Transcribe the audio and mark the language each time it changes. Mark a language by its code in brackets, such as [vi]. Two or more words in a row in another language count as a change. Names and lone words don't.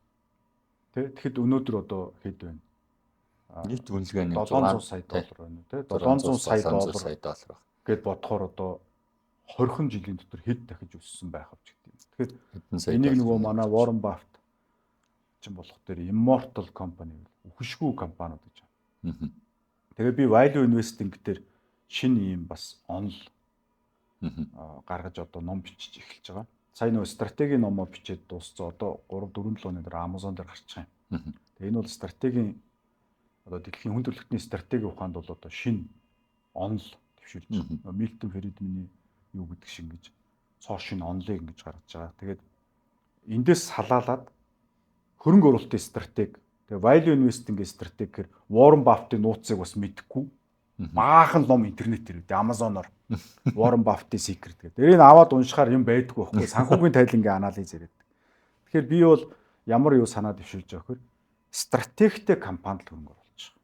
[mn] Тэгэхэд өнөөдөр одоо хэд байна? Нийт үнэлгээ нь $700 сая байна тий. $700 сая байна. Гэт бодохоор одоо 20 жилийн дотор хэд дахиж өссөн байх вэ гэдэг юм. Тэгэхээр энийг нөгөө манай Warren Buffett чинь болох дээр [en] immortal company [mn] үхшгүй компаниуд гэж байна. Тэгээ би [en] value investing [mn] дээр шинэ юм бас онл гаргаж одоо ном бичиж эхэлж байгаа. Сая нөгөө стратегийн номоо бичээд дууссан. Одоо 3-4 7 оны дараа Amazon дээр гарчих юм. Тэгээ энэ бол стратегийн одоо дэлхийн хүн төрөлхтний стратеги ухаанд бол одоо шинэ онл төвшүүлж байгаа. Milton Friedman-ийн юу гэдэг шиг ингэж цоо шинэ онлыг ингэж гаргаж байгаа. Тэгээд эндээс халаалаад хөрөнгө оруулалтын стратеги, тэгээ [en] value investing- [mn] ийн стратеги гэхээр Warren Buffett-ийн нууцыг бас мэдэхгүй. Баахан ном интернетээр үү Amazon-оор Warren Buffett-ийн secret гэдэг. Тэрийг аваад уншихаар юм байдгүй байхгүй. Санхүүгийн тайлангийн анализ яриад. Тэгэхээр би бол ямар юу санаа дэвшүүлж байгаа вэхээр стратегтэй компанид хөрөнгө оруулж байгаа.